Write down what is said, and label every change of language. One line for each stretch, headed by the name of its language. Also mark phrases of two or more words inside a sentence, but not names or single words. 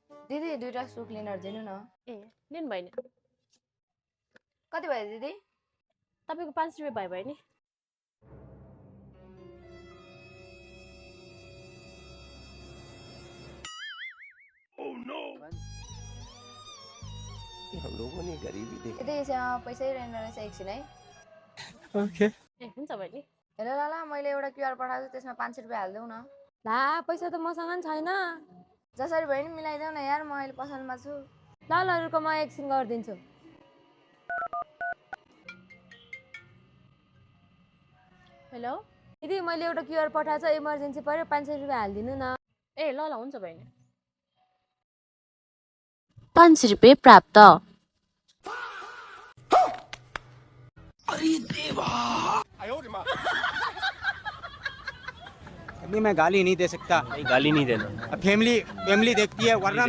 Nepali: दिदी दुईटा सु क्लिनर दिनु न। ए लिनु भयो नि। कति भयो दिदी? तपाईको 5 रुपैयाँ भयो नि।
English: Oh no!
Hindi: हम लोगों ने गरीबी देखी।
Nepali: दिदी यहाँ पैसै रहेन रहेछ एकछिन है। ओके। ए हुन्छ भयो नि। हेलो लाला मैले एउटा क्युआर पठाएको छु त्यसमा 500 रुपैयाँ हाल्देऊ न। ला पैसा त मसँग नि छैन। जसरी भए नि मिलाइदेऊ न यार, म अहिले पसलमा छु। ल ल रुको म एकछिन गरिदिन्छु। हेलो दिदी मैले एउटा क्युआर पठाएको छ, इमर्जेन्सी पर्यो 500 रुपैयाँ हालिदिनु न। ए ल ल हुन्छ भयो नि।
Hindi: 5 रुपये प्राप्त। अरे देवा। मैं गाली नहीं दे सकता। नहीं गाली नहीं देना। फैमिली देखती है वरना मैं